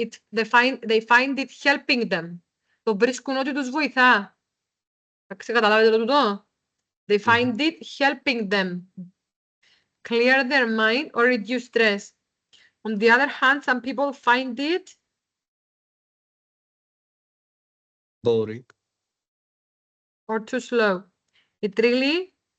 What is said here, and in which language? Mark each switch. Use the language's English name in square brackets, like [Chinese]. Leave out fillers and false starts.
[English] They find it helping them. [Greek] Το βρίσκουν ότι τους βοηθά. Εντάξει, καταλάβετε το τούτο. [English] They find it helping them clear their mind or reduce stress. On the other hand, some people find it Boring. or too slow. It really